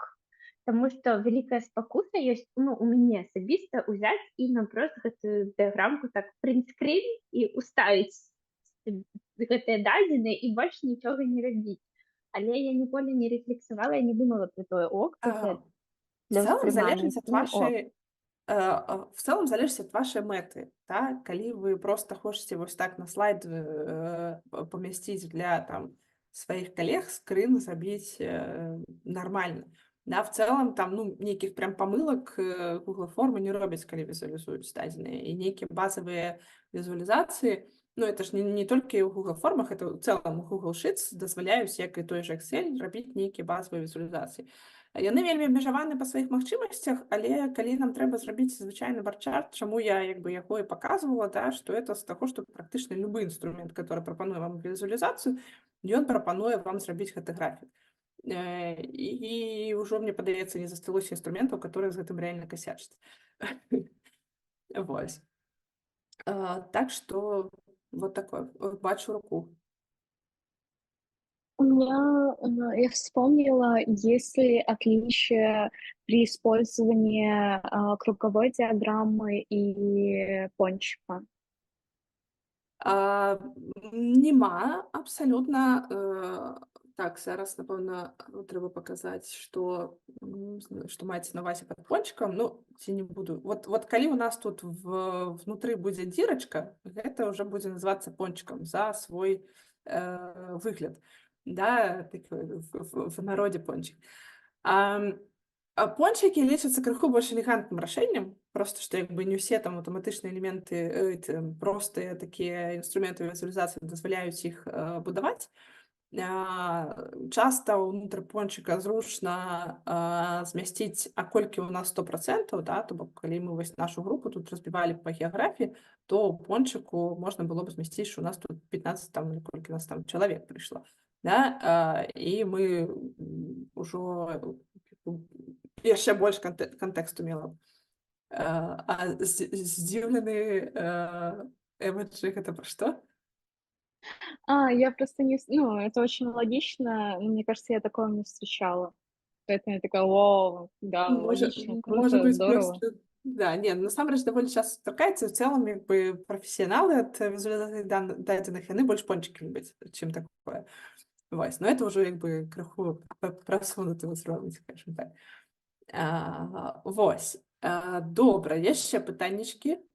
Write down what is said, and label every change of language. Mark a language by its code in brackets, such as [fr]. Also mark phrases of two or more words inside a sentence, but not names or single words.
[be] Таму што вялікая спакуса ёсць, ну, у мяне асабіста ўзяць і наўпрост гэтую дыяграмку так прынтскрін і ўставіць гэтыя дадзеныя і больш нічога не рабіць. Але я ніколі не рэфлексавала, я не думала пра тое, ок, гэта для ўспрымання, ці не ок. [ru] В целом [be] залежыць ад вашай мэты, да? Калі вы просто хочаце вось так на слайд памясціць для там сваіх калег, скрын зрабіць нармальна. Да, [ru] в целом [be] там, ну, нейкіх прям памылак Google формы не робяць, калі візуалізуюць дадзеныя, і нейкія базавыя візуалізацыі, ну, это ж не толькі ў Google формах, это ў цэлым у Google Sheets дазваляюць, як і [ru] той же [be] Excel, рабіць нейкія базавыя візуалізацыі. Яны вельмі абмежаваны па сваіх магчымасцях, але калі нам трэба зрабіць звычайны барчарт, чаму я яго і паказвала, да, што это з таго, што практычна любы інструмент, который прапануе вам візуалізацыю, ён прапануе вам зрабіць гэты графік. І ўжо, мне падаецца, не засталося інструментаў, которые з гэтым рэальна касячаць. Вось. Так што [ru] вот такое. [be] Бачу руку. [ru] У меня, я вспомнила, есть ли отличие при использовании круговой диаграммы и пончика? [be] Нема абсалютна. Так, зараз, напэўна, трэба паказаць, што маецца на ўвазе пад пончикам. Ну, ці не буду. Вот калі у нас тут внутры будзе дзірачка, гэта ўжо будзе называцца пончикам за свой выгляд. Да, в народе пончик. Пончики лічацца крыху больш элегантным рашэннем, просто што як бы не ўсе там аўтаматычныя элементы, простыя такія інструменты візуалізацыі дазваляюць іх будаваць. Часта ўнутр пончика зручна змясціць, а колькі ў нас 100%, да, то бок калі мы вось нашу групу тут разбівалі па геаграфіі, то ў пончику можна было б змясціць, што у нас тут 15, там, колькі нас там чалавек прыйшло. Да? І мы ўжо яшчэ больш кантэксту мела б. Здзіўлены эмоджи, гэта пра што? [ru] Я просто не... Ну, это очень логично. Мне кажется, я такого не встречала. Поэтому я такая, вау, да, логично, круто, здорово. Просто... Да, не, [be] насамрэч даволі часта сустракаецца, в цэлым, як бы, прафесіяналы ад візуалізацыі дадзеных, яны больш пончики любяць, чым такое. Вось, [ru] но это [be] ўжо, як бы, крыху прасунуты ўзровень, скажем так. Вось. Добра, яшчэ пытаннічкі?